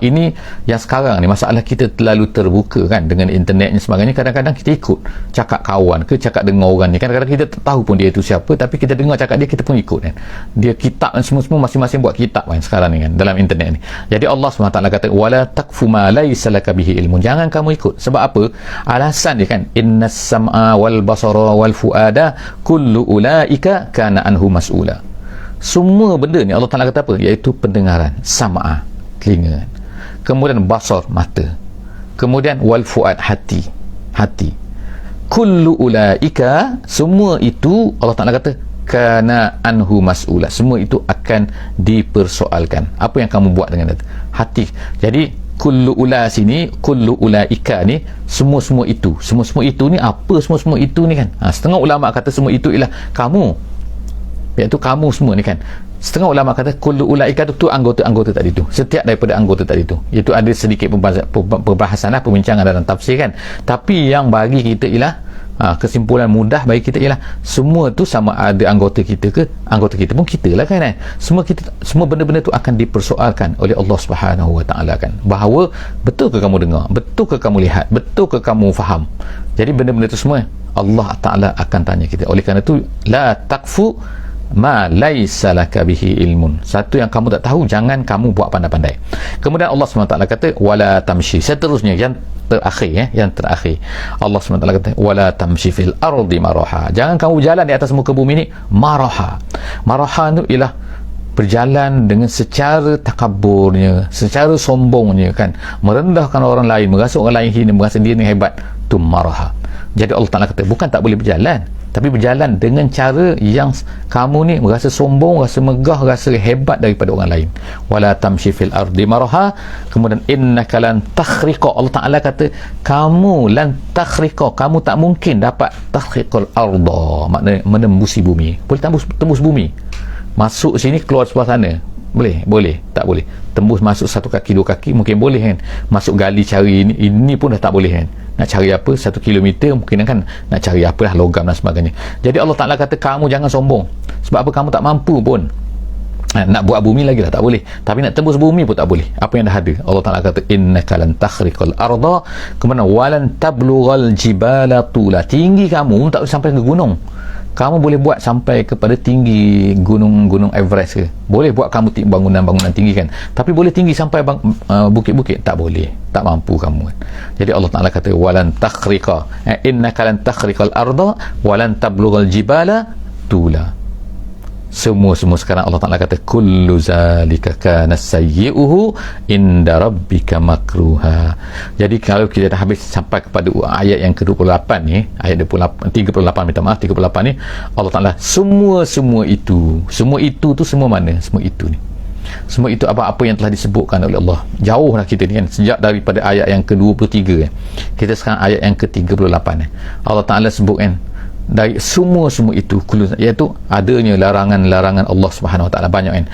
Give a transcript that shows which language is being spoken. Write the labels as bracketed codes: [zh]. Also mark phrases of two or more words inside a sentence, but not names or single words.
[ms] Ini yang sekarang ni masalah kita terlalu terbuka kan dengan internet ni sebagainya, kadang-kadang kita ikut cakap kawan ke, cakap dengar orang ni, kadang-kadang kita tak tahu pun dia itu siapa, tapi kita dengar cakap dia, kita pun ikut kan. Dia kitab dan semua masing-masing buat kitab kan sekarang ni kan dalam internet ni. Jadi Allah SWT kata [ar] ولا تقف ما ليس لك به علم, [ms] jangan kamu ikut. Sebab apa? Alasan dia kan, [ar] إن السمع والبصر والفؤاد كل أولئك كان عنه مسؤولا. [ms] Semua benda ni Allah Ta'ala kata apa? Iaitu pendengaran, sam'a, telinga, kemudian basar, mata, kemudian wal fuad, hati. [ar] كل أولئك, [ms] semua itu Allah Ta'ala kata [ar] كان عنه مسؤولا, [ms] semua itu akan dipersoalkan. Apa yang kamu buat dengan hati. Jadi [ar] كل أولا [ms] sini, [ar] كل أولئك [ms] ni, semua itu ni apa, semua itu ni kan, setengah ulama kata semua itu ialah kamu, iaitu kamu semua ni kan. Setengah ulama kata [ar] كل أولئك [ms] tu anggota-anggota tadi tu, setiap daripada anggota tadi tu. Itu ada sedikit perbahasan lah, perbincangan dalam tafsir kan. Tapi yang bagi kita ialah kesimpulan mudah bagi kita ialah semua tu sama ada anggota kita ke, anggota kita pun kita lah kan. Semua benda-benda tu akan dipersoalkan oleh Allah Subhanahu Wa Taala kan, bahawa betul ke kamu dengar, betul ke kamu lihat, betul ke kamu faham. Jadi benda-benda tu semua Allah Ta'ala akan tanya kita. Oleh kerana tu [ar] لا تقف ما ليس لك به علم, [ms] satu yang kamu tak tahu jangan kamu buat pandai-pandai. Kemudian Allah SWT kata [ar] ولا تمش, [ms] seterusnya yang terakhir Allah SWT kata [ar] ولا تمش في الأرض مرحا, [ms] jangan kamu berjalan di atas muka bumi ni maraha itu ialah berjalan dengan secara takaburnya, secara sombongnya kan, merendahkan orang lain, merasa orang lain hina, merasa diri hebat, tu maraha. Jadi Allah Ta'ala kata bukan tak boleh berjalan, tapi berjalan dengan cara yang kamu ni merasa sombong, rasa megah, rasa hebat daripada orang lain. [ar] ولا تمش في الأرض مرحا, kemudian إنك لن تخرق, [ms] Allah Ta'ala kata kamu [ar] لن تخرق, [ms] kamu tak mungkin dapat [ar] تخرق الأرض, [ms] maknanya menembusi bumi. Boleh tembus bumi, masuk sini keluar sebelah sana, boleh tak boleh. Tembus masuk satu kaki dua kaki mungkin boleh kan, masuk gali cari ini pun dah tak boleh kan. Nak cari apa 1 kilometer mungkin kan, nak cari apalah logam dan sebagainya. Jadi Allah Ta'ala kata kamu jangan sombong, sebab apa, kamu tak mampu pun. Nak buat bumi lagi dah tak boleh, tapi nak tembus bumi pun tak boleh. Apa yang dah ada, Allah Ta'ala kata [ar] إنك لن تخرق الأرض, kemudian ولن تبلغ الجبال طولا, [ms] tinggi kamu tak boleh sampai ke gunung. Kamu boleh buat sampai kepada tinggi gunung Everest ke, boleh buat kamu bangunan-bangunan tinggi kan, tapi boleh tinggi sampai bukit-bukit tak boleh, tak mampu kamu kan. Jadi Allah Ta'ala kata [ar] ولن تخرق، إنك لن تخرق الأرض ولن تبلغ الجبال طولا. [ms] Semua sekarang Allah Ta'ala kata [ar] كل ذلك كان سيئه عند ربك مكروها. [ms] Jadi kalau kita dah habis sampai kepada ayat yang ke-28 ni, ayat 38 minta maaf 38 ni, Allah Ta'ala semua itu tu semua mana? Semua itu ni, semua itu apa yang telah disebutkan oleh Allah. Jauhlah kita ni kan, sejak daripada ayat yang ke-23 kan, kita sekarang ayat yang ke-38 Allah Ta'ala sebut kan, dari semua itu, iaitu adanya larangan-larangan Allah Subhanahu Wa Taala banyak kan.